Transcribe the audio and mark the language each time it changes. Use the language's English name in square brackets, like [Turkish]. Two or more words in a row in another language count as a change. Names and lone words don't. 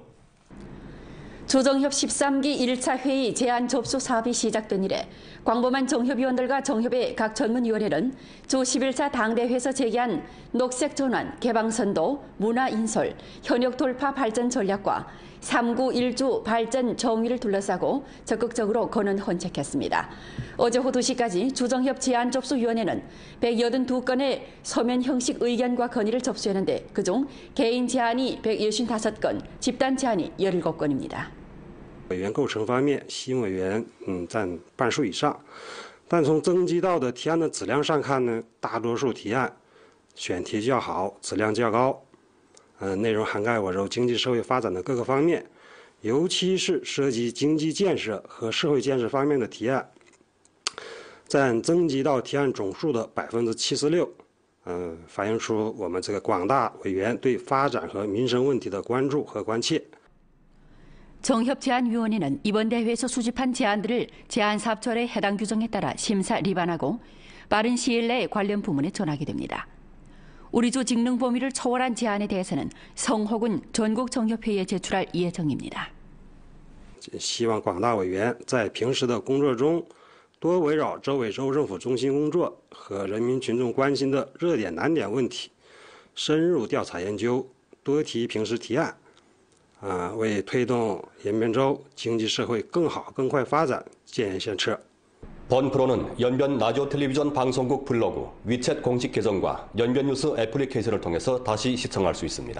[Korean] 조정협 13기 1차 회의 제안 접수 사업이 시작된 이래 광범한 정협위원들과 정협의 각 전문위원회는 주 11차 당대회에서 제기한 녹색 전환, 개방선도, 문화인솔, 현역 돌파 발전 전략과 3구 1주 발전 정의를 둘러싸고 적극적으로 건은 헌책했습니다. 어제 오후 2시까지 조정협 제안 접수위원회는 182건의 서면 형식 의견과 건의를 접수했는데 그중 개인 제안이 165건, 집단 제안이 17건입니다. [Chinese] 委员构成方面，新委员占半数以上，但从征集到的提案的质量上看呢，大多数提案选题较好，质量较高，内容涵盖我州经济社会发展的各个方面，尤其是涉及经济建设和社会建设方面的提案，占征集到提案总数的76%，反映出我们这个广大委员对发展和民生问题的关注和关切。 [Korean] 정협제안위원회는 이번 대회에서 수집한 제안들을 제안사업처의 해당 규정에 따라 심사 리반하고 빠른 시일 내에 관련 부문에 전하게 됩니다. 우리주 직능 범위를 초월한 제안에 대해서는 성호군 전국정협회의에 제출할 예정입니다. [Chinese] 希望广大委员在平时的工作中多围绕州委州政府中心工作和人民群众关心的热点难点问题深入调查研究，多提平时提案。为推动延边州经济社会更好更快发展建言献策。 [Korean] 본 프로는 연변 라디오 텔레비전 방송국 블로그, 위챗 공식 계정과 연변 뉴스 애플리케이션을 통해서 다시 시청할 수 있습니다.